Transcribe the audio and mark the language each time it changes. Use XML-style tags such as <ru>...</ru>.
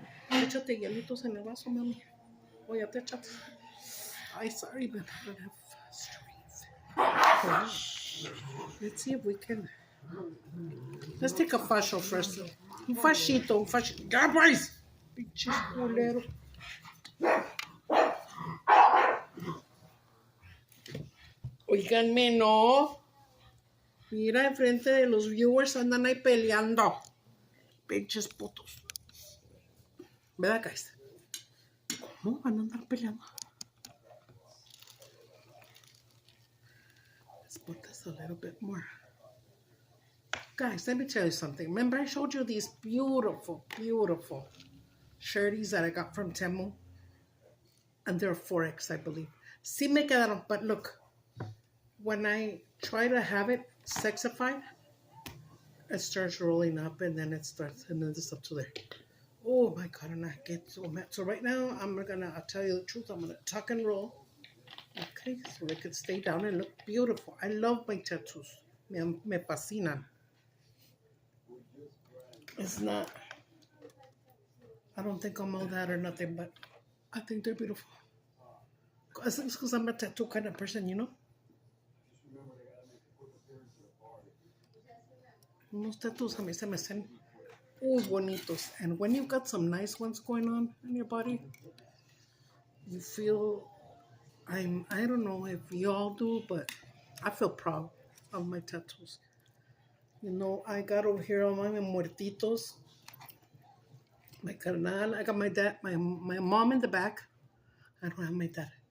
<es>Échate hielitos en el vaso, mami. O ya te echaste.</es> <en>Ay, sorry, but I don't have strength. Let's see if we can. Let's take a fascio first.</en> <es>Un fascito. ¡Guys! Pinches culero. Oiganme, no. Mira, enfrente de los viewers andan ahí peleando. Pinches putos. ¿Verdad, guys? ¿Cómo van a andar peleando?</es> <en>Let's put this a little bit more. Guys, let me tell you something. Remember I showed you these beautiful, beautiful shirties that I got from Temu? And they're 4X, I believe.</en> <es>Sí me quedaron,</es> <en>but look. When I try to have it sexified, it starts rolling up and then it's up to there. Oh my God, and I get so mad. So right now, I'll tell you the truth, I'm gonna tuck and roll. Okay, so they could stay down and look beautiful. I love my tattoos.</en> <es>Me fascinan.</es> <en>It's not, I don't think I'm all that or nothing, but I think they're beautiful. It's because I'm a tattoo kind of person, you know?</en> <es>Unos tattoos a mí se me hacen bonitos.</es> <en>And when you've got some nice ones going on in your body, you feel, I don't know if you all do, but I feel proud of my tattoos. You know, I got over here all my muertitos. My carnal, I got my dad, my mom in the back. I don't have my dad.</en>